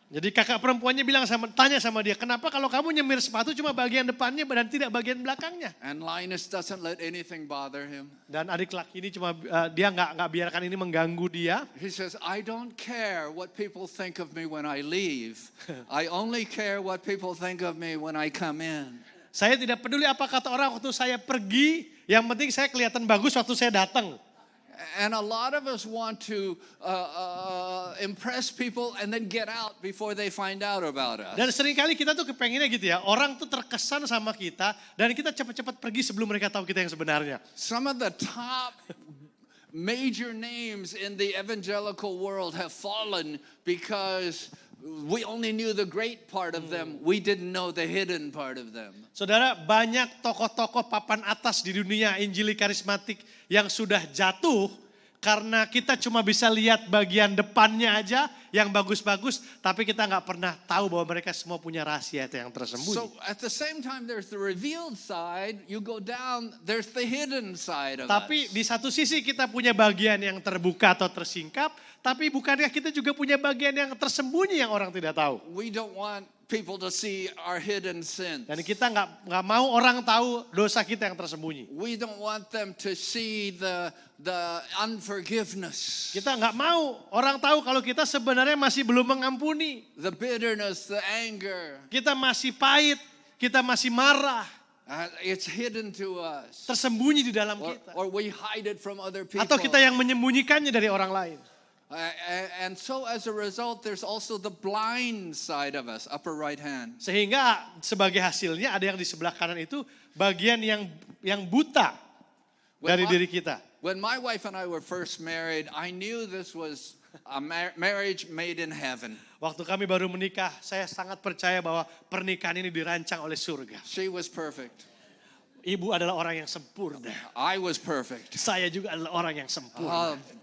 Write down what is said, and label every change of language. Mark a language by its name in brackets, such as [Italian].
[Indonesian] Jadi kakak perempuannya tanya sama dia, kenapa kalau kamu nyemir sepatu cuma bagian depannya dan tidak bagian belakangnya? [English] And Linus doesn't let anything bother him. [Indonesian] Dan adik laki ini cuma dia nggak biarkan ini mengganggu dia. [English] He says, I don't care what people think of me when I leave. I only care what people think of me when I come in. [Indonesian] Saya tidak peduli apa kata orang waktu saya pergi, yang penting saya kelihatan bagus waktu saya datang. [English] And a lot of us want to impress people and then get out before they find out about us. [Indonesian] Dan seringkali kita tuh kepengennya gitu ya, orang tuh terkesan sama kita dan kita cepat-cepat pergi sebelum mereka tahu kita yang sebenarnya. [English] Some of the top major names in the evangelical world have fallen because we only knew the great part of them. We didn't know the hidden part of them. [Indonesian] Saudara, banyak tokoh-tokoh papan atas di dunia Injili karismatik yang sudah jatuh karena kita cuma bisa lihat bagian depannya aja yang bagus-bagus, tapi kita nggak pernah tahu bahwa mereka semua punya rahasia itu yang tersembunyi. [English] So at the same time there's the revealed side, you go down, there's the hidden side of [Indonesian] Tapi [English] us. [Indonesian] di satu sisi kita punya bagian yang terbuka atau tersingkap, tapi bukankah kita juga punya bagian yang tersembunyi yang orang tidak tahu? [English] We don't want people to see our hidden sins. [Indonesian] Dan kita nggak mau orang tahu dosa kita yang tersembunyi. [English] We don't want them to see the unforgiveness, [Indonesian] Kita nggak mau orang tahu kalau kita sebenarnya masih belum mengampuni. [English] the bitterness, the anger. [Indonesian] Kita masih pahit, kita masih marah, [English] It's hidden to us. [Indonesian] tersembunyi di dalam kita. [English] Or we hide it from other people. [Indonesian] Atau kita yang menyembunyikannya dari orang lain. [English] And so as a result, there's also the blind side of us, upper right hand. [Indonesian] Sehingga sebagai hasilnya ada yang di sebelah kanan itu bagian yang buta dari diri kita. [English] When my wife and I were first married, I knew this was a marriage made in heaven. [Indonesian] Waktu kami baru menikah, saya sangat percaya bahwa pernikahan ini dirancang oleh surga. [English] She was perfect. [Indonesian] Ibu adalah orang yang sempurna. [English] I was perfect. [Indonesian] Saya juga adalah orang yang sempurna.